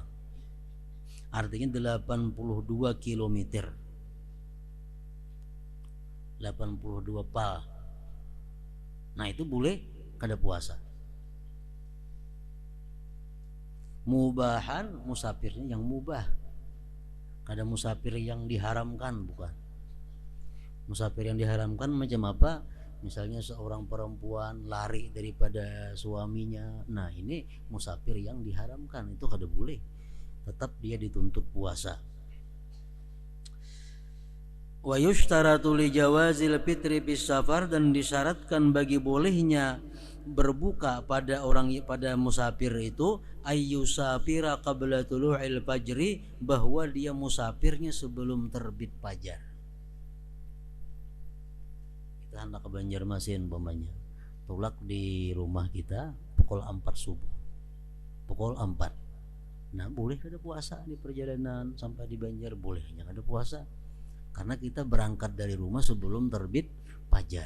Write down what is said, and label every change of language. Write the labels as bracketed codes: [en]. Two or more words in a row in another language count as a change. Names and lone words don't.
[id] Artinya 82 kilometer. 82 pal. [bjn] Nah, itu boleh kada puasa. Mubahan, musafirnya yang mubah, kada musafir yang diharamkan, bukan. [id] Musafir yang diharamkan macam apa? Misalnya seorang perempuan lari daripada suaminya. [bjn] Nah, ini musafir yang diharamkan, itu kada boleh. [id] Tetap dia dituntut puasa. [ar] ويشترط لجواز الفطر بالسفر, [id] dan disyaratkan bagi bolehnya berbuka pada musafir itu [ar] أن يسافر قبل طلوع الفجر, [id] bahwa dia musafirnya sebelum terbit fajar. [bjn] Kita hendak ke Banjarmasin umpamanya, tulak di rumah kita pukul 4 subuh, pukul 4. Nah, boleh kada puasa di perjalanan sampai di Banjar, bolehnya kada puasa karena kita berangkat dari rumah sebelum terbit fajar.